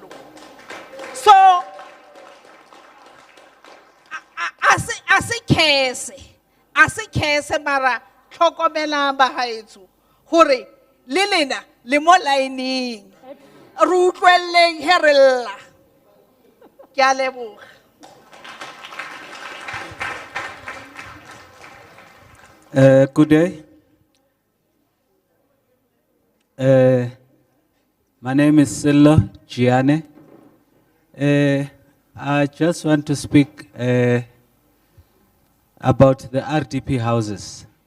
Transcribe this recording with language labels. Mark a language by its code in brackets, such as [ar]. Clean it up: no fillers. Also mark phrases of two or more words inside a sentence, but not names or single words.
[tn] So a se kese mara tlhokomelang ba gaetso gore le lena le mo laeneng re utlwelleng he re lla. Ke a leboga. [en] Good day. My name is Silla Gianne. I just want to speak about the RDP houses.